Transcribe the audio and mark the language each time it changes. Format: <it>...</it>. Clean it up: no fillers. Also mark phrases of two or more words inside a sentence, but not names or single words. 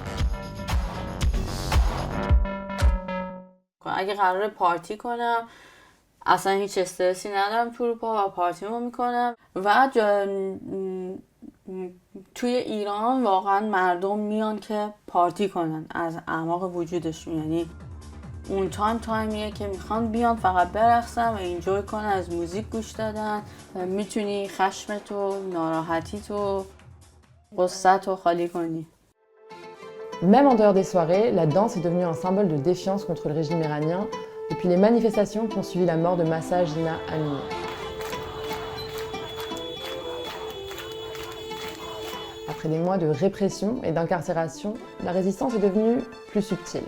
<fa>اگه قراره پارتی کنم اصلا هیچ استرسی ندارم تو اروپا و پارتیمو میکنم و توی ایران واقعا مردم میان که پارتی کنن از اعماق وجودشون، یعنی اون تایمیه که میخوان بیان فقط برقصن و انجوی کنن، از موزیک گوش دادن. میتونی خشمتو، ناراحتیتو، غصه‌تو خالی کنی.</fa> <fr>Même en dehors des soirées, la danse est devenue un symbole de défiance contre le régime iranien depuis les manifestations qui ont suivi la mort de Mahsa Jina Amini. Après des mois de répression et d'incarcération, la résistance est devenue plus subtile.</fr>